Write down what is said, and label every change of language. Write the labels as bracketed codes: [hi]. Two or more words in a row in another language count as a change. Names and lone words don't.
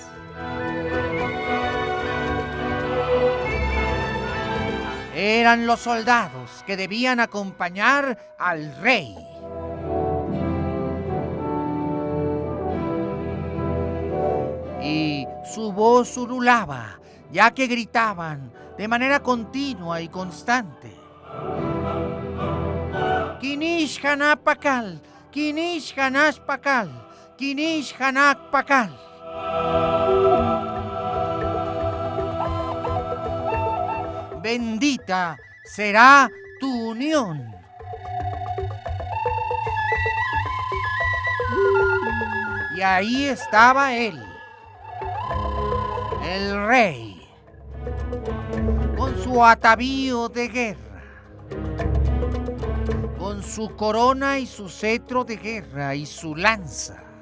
[es] Eran los soldados que debían acompañar al rey. Y su voz ululaba, ya que gritaban de manera continua y constante: Kinish Hanak Pakal, Kinish Hanak Pakal, Kinish Hanak Pakal. Bendita será tu unión. Y ahí estaba él, el rey, con su atavío de guerra, con su corona y su cetro de guerra y su lanza,